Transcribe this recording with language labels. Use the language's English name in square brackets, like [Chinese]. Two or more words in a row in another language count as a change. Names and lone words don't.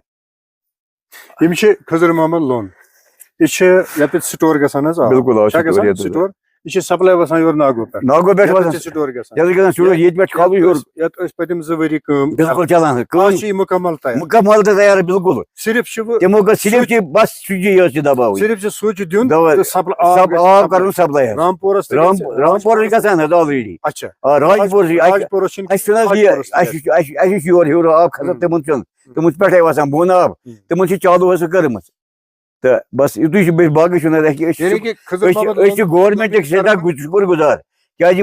[Kashmiri] یم خضر محمد لون یہ سٹور گژھان بالکل سٹور یہ سپلائی وسان یور ناگو پہ سٹور پتم 2 ؤری بالکل چلان مکمل مکمل تیار بالکل صرف تمو صرف بس سوئچ دباؤ صرف سوئچ دن آب کرن سپلائی رامپورس رامپور گژھان حظ آلریڈی اچھا راجپور یور ہیور آب کھسان تمن پٮ۪ٹھے وسان بۄن آب تمن چالوٗ حظ کٔرمٕژ تہٕ بس یُتُے باقٕے چھُنہٕ گورمنٹٕکۍ سٮ۪ٹھاہ شُکر گُزار کیازِ